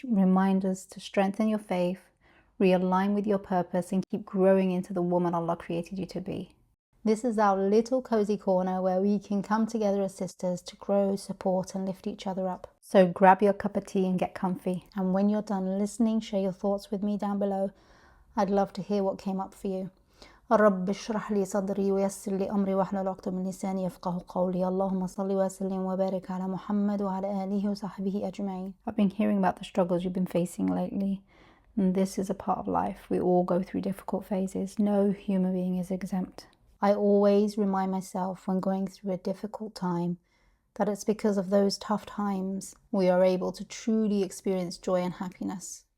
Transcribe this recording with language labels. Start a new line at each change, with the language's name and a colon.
English: Reminders to strengthen your faith, realign with your purpose, and keep growing into the woman Allah created you to be. This is our little cozy corner where we can come together as sisters to grow, support, and lift each other up. So grab your cup of tea and get comfy. And when you're done listening, share your thoughts with me down below. I'd love to hear what came up for you.
Arabic: رب اشرح لي صدري ويسر لي أمري واحلل عقدة من لساني يفقهوا قولي اللهم صل وسلم وبارك على محمد وعلى آله وصحبه أجمعين.
English: I've been hearing about the struggles you've been facing lately, and this is a part of life. We all go through difficult phases. No human being is exempt. I always remind myself when going through a difficult time that it's because of those tough times we are able to truly experience joy and happiness.